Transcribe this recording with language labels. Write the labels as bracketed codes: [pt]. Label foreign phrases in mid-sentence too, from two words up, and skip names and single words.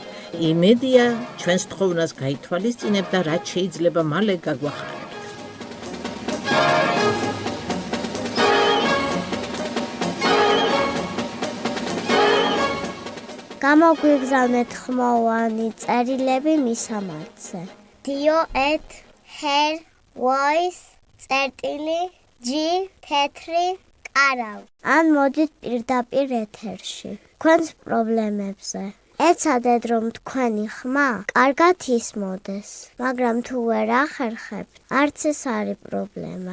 [ka] იმედია, ჩვენს თხოვნას გაითვალისწინებ და რაც შეიძლება მალე გაგვახარებთ. გამოგვიგზავნეთ ხმოვანი წერილები მისამართზე. dio@hair_voice_g ან მოდით პირდაპირ ეთერში. თქვენს პრობლემებზე. ეცადეთ, რომ თქვენი ხმა კარგად ისმოდეს, მაგრამ თუ ვერ ახერხებთ, არც ეს არის პრობლემა.